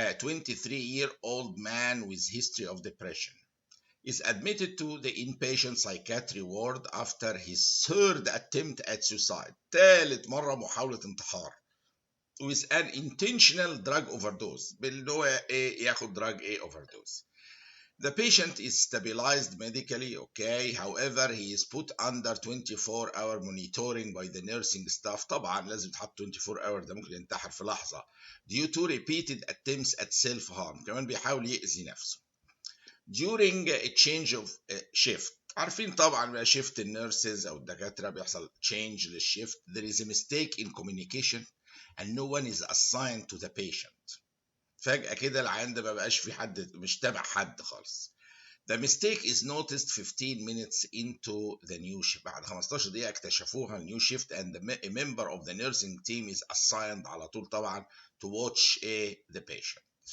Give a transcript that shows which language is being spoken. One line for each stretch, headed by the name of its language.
English: 23-year-old man with history of depression is admitted to the inpatient psychiatry ward after his third attempt at suicide.
Arabic: ثالث مرة محاولة انتحار.
English: with an intentional drug overdose.
Arabic: باللي هو ياخد
English: drug overdose. The patient is stabilized medically, okay. However, he is put under 24-hour monitoring by the nursing staff.
Arabic: طبعا لازم يتحط
English: 24 hour،
Arabic: ده ممكن ينتحر في لحظة.
English: Due to repeated attempts at self-harm.
Arabic: كمان بيحاول يأذي نفسه.
English: During a change of shift.
Arabic: عارفين طبعا بقى shift النيرسز أو الدكاترة بيحصل change للشيفت.
English: There is a mistake in communication and no one is assigned to the patient.
Arabic: فجأة كده العيان ده ما بقاش في حد، مش تابع حد خالص.
English: The mistake is noticed 15 minutes into the new shift.
Arabic: بعد 15 دقيقة اكتشفوها
English: new shift and a member of the nursing team is assigned
Arabic: على طول طبعا
English: to watch the patient.